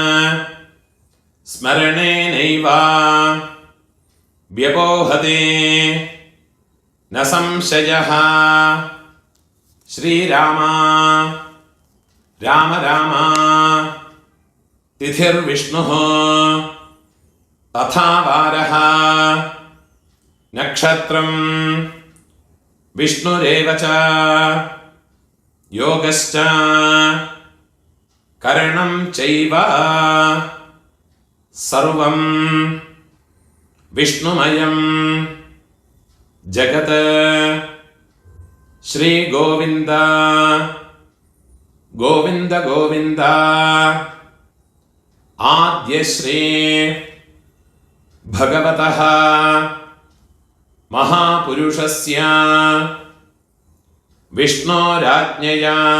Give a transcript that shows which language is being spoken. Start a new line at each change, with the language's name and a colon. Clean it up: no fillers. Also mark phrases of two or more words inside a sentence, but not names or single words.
Sanskrit: स्मरणेनैव व्यपोहते न संशयः. श्रीराम राम राम तिथिर्विष्णुः तथा वारः നക്ഷത്രം വിഷ്ണുരേവ ച യോഗശ്ച കരണം ചൈവ സർവം വിഷ്ണുമയം ജഗത് ശ്രീ ഗോവിന്ദ ഗോവിന്ദ ഗോവിന്ദ ആദ്യശ്രീ ഭഗവതഃ മഹാപുരുഷസ്യ വിഷ്ണോരാജ്ഞയാ